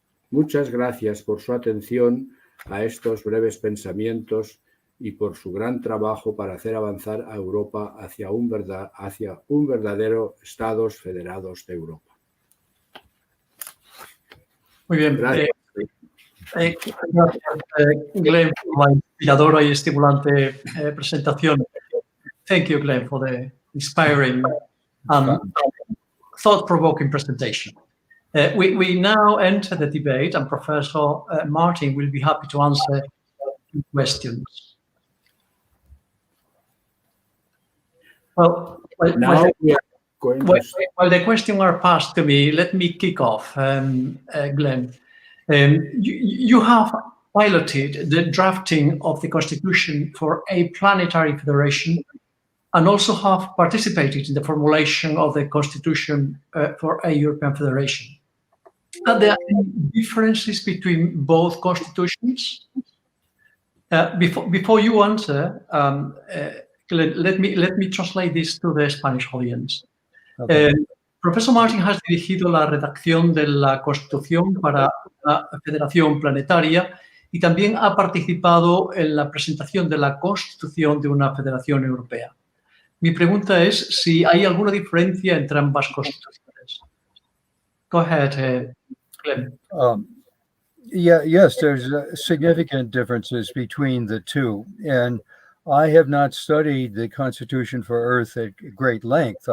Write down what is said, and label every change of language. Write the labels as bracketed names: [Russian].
[Spanish] Muchas gracias por su atención a estos breves pensamientos y por su gran trabajo para hacer avanzar a Europa hacia un verdadero Estados Federados de Europa. Muy bien. Gracias. Gracias, Glenn, por la inspiradora y estimulante presentación. [English] Thank you, Glenn, for the inspiring and thought-provoking presentation. We now enter the debate, and Professor Martin will be happy to answer questions. Well, while the questions are passed to me, let me kick off, Glenn. You have piloted the drafting of the Constitution for a planetary federation and also have participated in the formulation of the Constitution for a European Federation. Are there any differences between both constitutions? Before you answer, Glenn, let me translate this to the Spanish audience. Okay. [Spanish] Profesor Martin has dirigido la redacción de la Constitución para la Federación Planetaria y también ha participado en la presentación de la Constitución de una Federación Europea. Mi pregunta es si hay alguna diferencia entre ambas constituciones. [English] Go ahead, Glenn. Yes, there's significant differences between the two. And I have not studied the Constitution for Earth at great length.